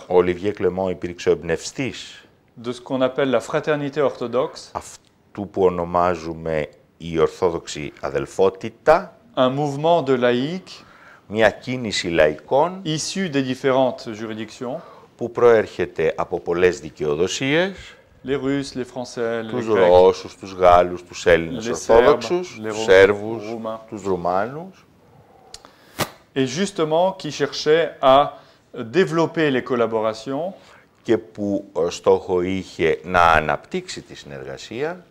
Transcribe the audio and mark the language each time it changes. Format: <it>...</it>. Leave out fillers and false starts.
<el>Ο Ολιβιέ Κλεμό υπήρξε ο εμπνευστής</el> <fr>de ce qu'on appelle la fraternité orthodoxe,</fr> <el>αυτού που ονομάζουμε η Ορθόδοξη Αδελφότητα,</el> <fr>un mouvement de laïcs</fr> <el>μια κίνηση λαϊκών</el> <fr>issus des différentes juridictions,</fr> <el>που προέρχεται από πολλές δικαιοδοσίες,</el> <fr>les Russes, les Français, les</fr> <el>τους</el> <fr>Grecs,</fr> <el>Ρώσους, τους Γάλλους, τους Έλληνες</el> <fr>Les</fr> <el>Ορθόδοξους,</el> <fr>Serbes, les</fr> <el>τους Σέρβους,</el> <fr>Roumains.</fr> <el>τους Ρουμάνους,</el> <fr>et justement qui cherchaient à développer les collaborations,</fr> <el>και που στόχο είχε να αναπτύξει τη συνεργασία,</el>